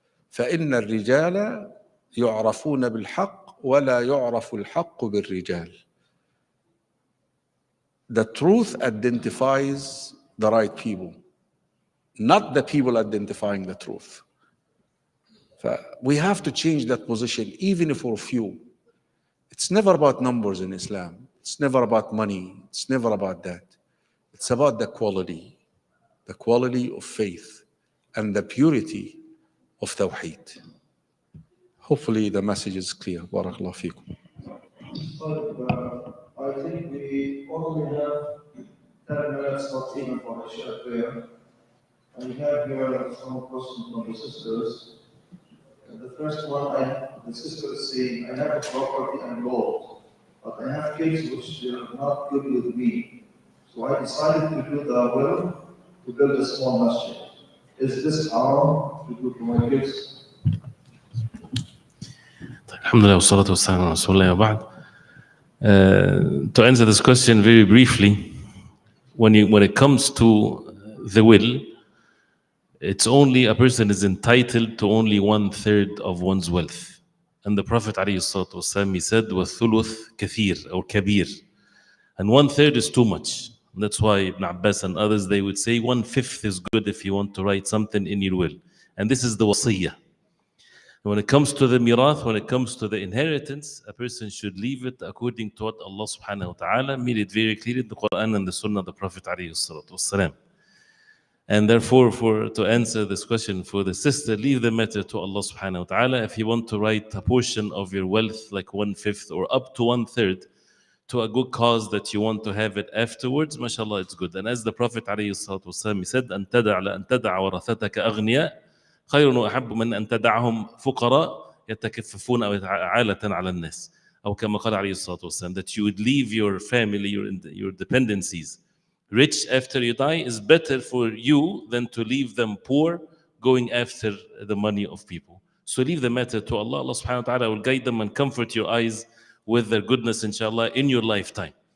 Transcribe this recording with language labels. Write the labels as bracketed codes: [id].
[ar] فإن الرجال يعرفون بالحق ولا يعرف الحق بالرجال. [en] The truth identifies the right people, not the people identifying the truth. We have to change that position, even if we're few. It's never about numbers in Islam. It's never about money. It's never about that. It's about the quality of faith and the purity of Tawheed. Hopefully the message is clear. Barakallahu feekum. I think we only have 10 minutes not even for the share prayer. And we have here some questions from the sisters. And the first one, the sister is saying, I have a property and gold, but I have kids which are not good with me. So I decided to do the will to build a small masjid. Is this haram to do to my kids? [ar] الحمد لله والصلاة والسلام على رسول الله وبعد. [en] To answer this question very briefly, when it comes to the will, it's only a person is entitled to only 1/3 of one's wealth. And the Prophet ﷺ, he said, [ar] وَالثُّلُث كَثِير [en] or kabir. And 1/3 is too much. And that's why Ibn Abbas and others, they would say 1/5 is good if you want to write something in your will. And this is the wasiyah. When it comes to the mirath, when it comes to the inheritance, a person should leave it according to what Allah subhanahu wa ta'ala made it very clear in the Quran and the Sunnah of the Prophet ﷺ. And therefore, to answer this question for the sister, leave the matter to Allah subhanahu wa ta'ala. If you want to write a portion of your wealth, like 1/5 or up to 1/3, to a good cause that you want to have it afterwards, mashallah, it's good. And as the Prophet ﷺ, he said, [ar] أن تدع ورثتك أغنياء خير وأحب من أن تدعهم فقراء يتكففون أو عالة على الناس. أو كما قال عليه الصلاة والسلام, [en] that you would leave your family, your dependencies rich after you die is better for you than to leave them poor going after the money of people. So leave the matter to Allah. Allah subhanahu wa ta'ala will guide them and comfort your eyes with their goodness, inshallah, in your lifetime.